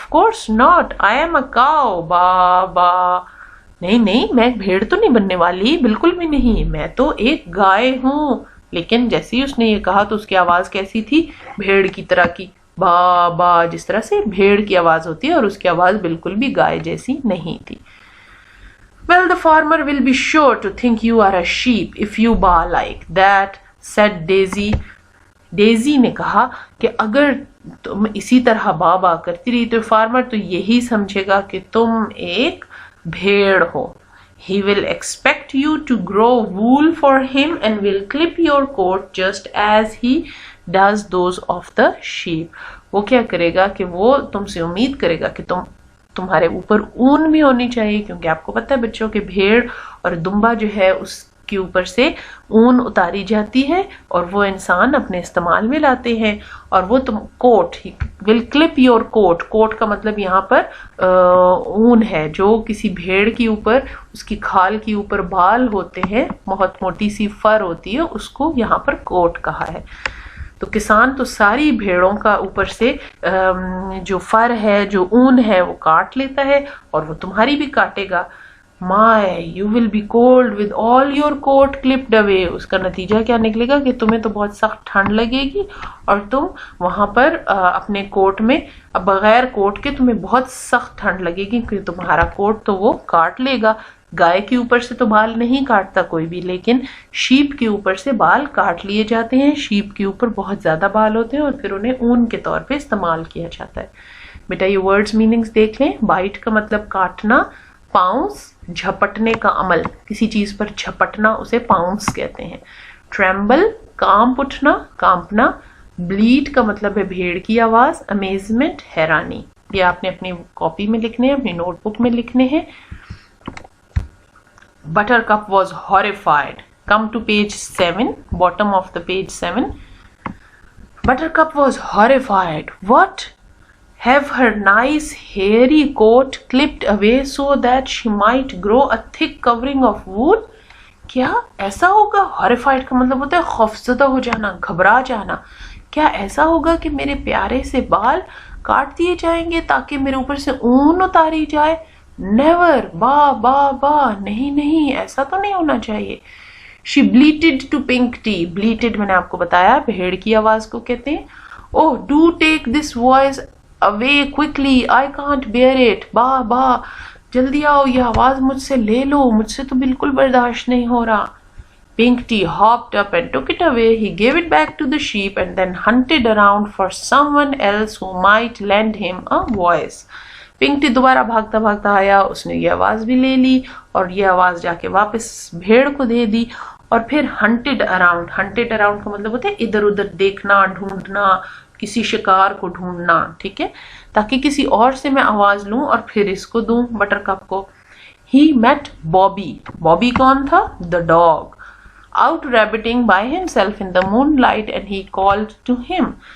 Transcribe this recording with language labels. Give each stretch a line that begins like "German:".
English: Of course not. I am a cow. با با.
Urdu: نہیں, میں بھیڑ تو نہیں بننے والی, بالکل بھی نہیں, میں تو ایک گائے ہوں. لیکن جیسے ہی اس نے یہ کہا تو اس کی آواز کیسی تھی؟ بھیڑ کی طرح کی, با با, جس طرح سے بھیڑ کی آواز ہوتی ہے, اور اس کی آواز بالکل بھی گائے جیسی نہیں تھی.
English: Well, the farmer will be sure to think you are a sheep if you baa like that, said Daisy.
Urdu: Dizzy نے کہا کہ اگر تم اسی طرح با کرتی رہی تو فارمر تو یہی سمجھے گا کہ تم ایک بھیڑ ہو.
English: He will expect you to grow wool for him and will clip your coat just as he does those of the sheep.
Urdu: وہ کیا کرے گا کہ وہ تم سے امید کرے گا کہ تمہارے اوپر اون بھی ہونی چاہیے, کیونکہ آپ کو پتہ ہے بچوں کے بھیڑ اور دمبا جو ہے اس کے اوپر سے اون اتاری جاتی ہے اور وہ انسان اپنے استعمال میں لاتے ہیں. اور وہ تم کوٹ,
English: will clip your coat.
Urdu: کوٹ کا مطلب یہاں پر اون ہے, جو کسی بھیڑ کے اوپر, اس کی کھال کے اوپر بال ہوتے ہیں, بہت موٹی سی فر ہوتی ہے, اس کو یہاں پر کوٹ کہا ہے. تو کسان تو ساری بھیڑوں کا اوپر سے جو فر ہے, جو اون ہے, وہ کاٹ لیتا ہے, اور وہ تمہاری بھی کاٹے گا.
English: My, you will be cold with all your coat clipped away.
Urdu: اس کا نتیجہ کیا نکلے گا کہ تمہیں تو بہت سخت ٹھنڈ لگے گی, اور تم وہاں پر اپنے کوٹ میں بغیر کوٹ کے تمہیں بہت سخت ٹھنڈ لگے گی, کیونکہ تمہارا کوٹ تو وہ کاٹ لے گا. گائے کے اوپر سے تو بال نہیں کاٹتا کوئی بھی, لیکن شیپ کے اوپر سے بال کاٹ لیے جاتے ہیں. شیپ کے اوپر بہت زیادہ بال ہوتے ہیں اور پھر انہیں اون کے طور پہ استعمال کیا جاتا ہے. بیٹا یہ ورڈز میننگز دیکھ لیں. بائٹ کا مطلب کاٹنا, پاؤنس جھپٹنے کا عمل, کسی چیز پر جھپٹنا اسے پاؤنس کہتے ہیں. ٹریمبل کانپ اٹھنا, کانپنا. بلیٹ کا مطلب ہے بھیڑ کی آواز. امیزمنٹ حیرانی. یہ آپ نے اپنی کاپی میں لکھنے ہیں, اپنی نوٹ بک میں لکھنے ہیں.
English: Buttercup was horrified. Come to page 7, bottom of the page 7. Buttercup was horrified. What? Have her nice hairy coat clipped away so that she might grow a thick covering of wool?
Urdu: کیا ایسا ہوگا؟ horrified کا مطلب ہوتا ہے خوفزدہ ہو جانا, گھبرا جانا. کیا ایسا ہوگا کہ میرے پیارے سے بال کاٹ دیے جائیں گے تاکہ میرے اوپر سے اون اتاری جائے؟ Never. با نہیں, ایسا تو نہیں ہونا چاہیے.
English: She bleated to Pinkty.
Urdu: Bleated میں نے آپ کو بتایا بھیڑ کی آواز کو کہتے ہیں.
English: Oh, do take this voice away quickly. I can't bear it.
Urdu: با جلدی آؤ, یہ آواز مجھ سے لے لو, مجھ سے تو بالکل برداشت نہیں ہو رہا.
English: Pinkty hopped up and took it away. He gave it back to the sheep and then hunted around for someone else who might lend him a voice.
Urdu: پنکٹی دوبارہ بھاگتا بھاگتا آیا, اس نے یہ آواز بھی لے لی اور یہ آواز جا کے واپس بھیڑ کو دے دی. اور پھر ہنٹڈ اراؤنڈ کا مطلب ہوتا ہے ادھر ادھر دیکھنا, ڈھونڈنا, کسی شکار کو ڈھونڈنا, ٹھیک ہے, تاکہ کسی اور سے میں آواز لوں اور پھر اس کو دوں, بٹر کپ کو.
English: He met Bobby. Bobby
Urdu: کون تھا؟
English: The dog. Out rabbiting by himself in the moonlight and he called to him.